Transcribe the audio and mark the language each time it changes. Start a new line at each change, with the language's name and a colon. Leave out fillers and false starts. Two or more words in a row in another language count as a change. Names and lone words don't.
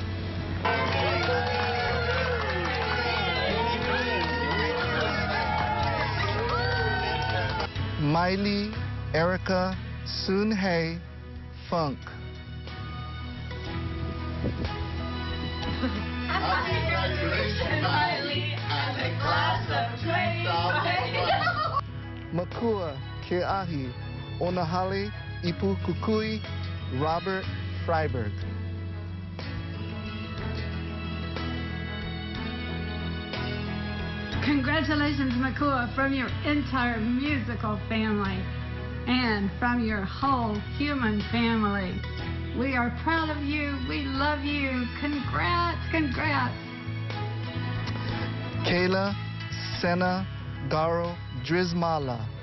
English: Miley Erica Soon-Hae Funk. Congratulations, Miley, and the class of 2020. Makua Keahi Onahale Ipu Kukui Robert Freiberg. Congratulations, Makua, from your entire musical family and from your whole human family. We are proud of you. We love you. Congrats, congrats. Kayla Sena Garo Drizmala.